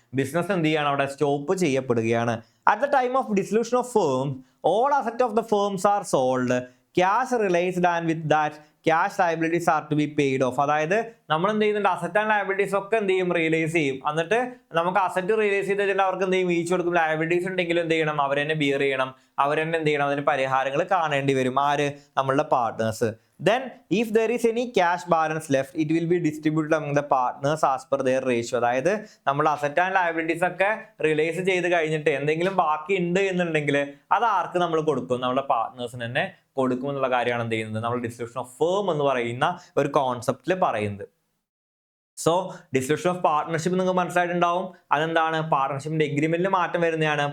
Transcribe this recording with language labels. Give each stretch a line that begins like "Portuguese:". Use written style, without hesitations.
Malayalam: Business എന്ത് ചെയ്യാണ്, അവിടെ സ്റ്റോപ്പ് ചെയ്യപ്പെടുകയാണ്.
English: At the time of dissolution of firm all asset of the firms are sold, cash realised and with that cash liabilities are to be paid off.
Malayalam: അതായത് നമ്മൾ എന്ത് ചെയ്യുന്നുണ്ട്, asset and liabilities ഒക്കെ എന്ത് ചെയ്യും, റിയലൈസ് ചെയ്യും. എന്നിട്ട് നമുക്ക് അസറ്റ് റിയലൈസ് ചെയ്ത് കഴിഞ്ഞാൽ അവർക്ക് എന്ത് ചെയ്യും, വീഴ്ച കൊടുക്കും. ലയബിലിറ്റീസ് ഉണ്ടെങ്കിലും എന്ത് ചെയ്യണം, അവർ തന്നെ ബിയർ ചെയ്യണം, അവർ തന്നെ എന്ത് ചെയ്യണം, അതിന് പരിഹാരങ്ങൾ കാണേണ്ടി വരും. ആര്, നമ്മളുടെ partners.
English: Then if there is any cash balance left, it will be distributed among the partners as per their ratio.
Malayalam: അതായത് നമ്മൾ അസറ്റ് ആൻഡ് ലയബിലിറ്റീസ് ഒക്കെ റിലൈസ് ചെയ്ത് കഴിഞ്ഞിട്ട് എന്തെങ്കിലും ബാക്കി ഉണ്ട് എന്നുണ്ടെങ്കിൽ അത് ആർക്ക് നമ്മൾ കൊടുക്കും, നമ്മുടെ പാർട്ട്നേഴ്സിന് തന്നെ കൊടുക്കും എന്നുള്ള കാര്യമാണ് എന്ത് ചെയ്യുന്നത്, നമ്മൾ ഡിസൊല്യൂഷൻ ഓഫ് ഫേം എന്ന് പറയുന്ന ഒരു കോൺസെപ്റ്റിൽ പറയുന്നത്. സോ ഡിസൊല്യൂഷൻ ഓഫ് പാർട്ട്ണർഷിപ്പ് നിങ്ങൾക്ക് മനസ്സിലായിട്ടുണ്ടാവും. അതെന്താണ്, പാർട്ട്ണർഷിപ്പിന്റെ എഗ്രിമെന്റിൽ മാറ്റം വരുന്നതാണ്.